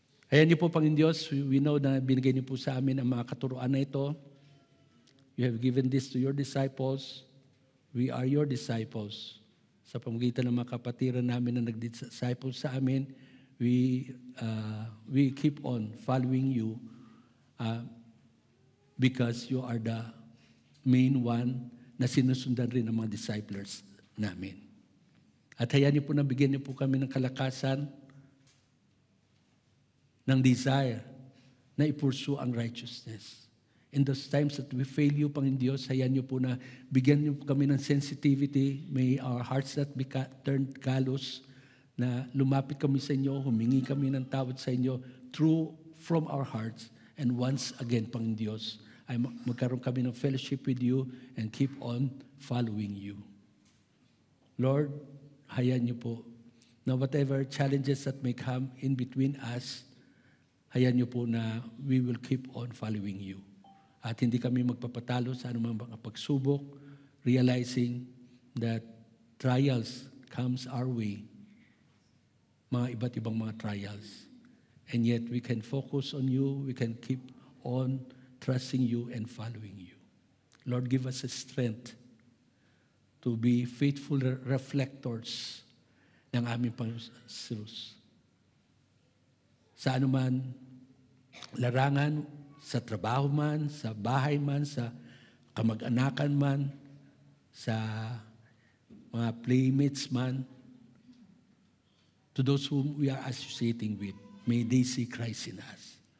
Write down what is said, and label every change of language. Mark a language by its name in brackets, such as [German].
[Filipino] Ayan niyo po, Panginoon Diyos, [English] we know [Filipino] na binigay niyo po sa amin ang mga katuruan na ito. [English] You have given this to your disciples. We are your disciples. [Filipino] Sa pamamagitan ng mga kapatiran namin na nag-disciple sa amin, [English] we keep on following you because you are the main one [Filipino] na sinusundan rin ng mga disciples namin. At hayaan niyo po na bigyan niyo po kami ng kalakasan, ng desire na i-pursue ang righteousness. [English] In those times that we fail you, [Filipino] Panginoon Diyos, hayaan niyo po na bigyan niyo po kami ng sensitivity. [English] May our hearts not be turned callous, [Filipino] na lumapit kami sa inyo, [English] humingi kami ng tawad sa inyo from our hearts. And once again, Panginoon Diyos, ay magkaroon kami ng fellowship with you and keep on following you. Lord, [Filipino] hayaan niyo po na [English] whatever challenges that may come in between us, hayaan niyo po na we will keep on following you. [Filipino] At hindi kami magpapatalo sa anumang mga pagsubok, [English] realizing that trials comes our way, [Filipino] mga iba't ibang mga trials. [English] And yet we can focus on you, we can keep on trusting you and following you. Lord, give us a strength to be faithful reflectors [Filipino] ng aming Panginoon. Sa anuman larangan, sa trabaho man, sa bahay man, sa kamag-anakan man, sa mga playmates man, [English] to those whom we are associating with, may they see Christ in us.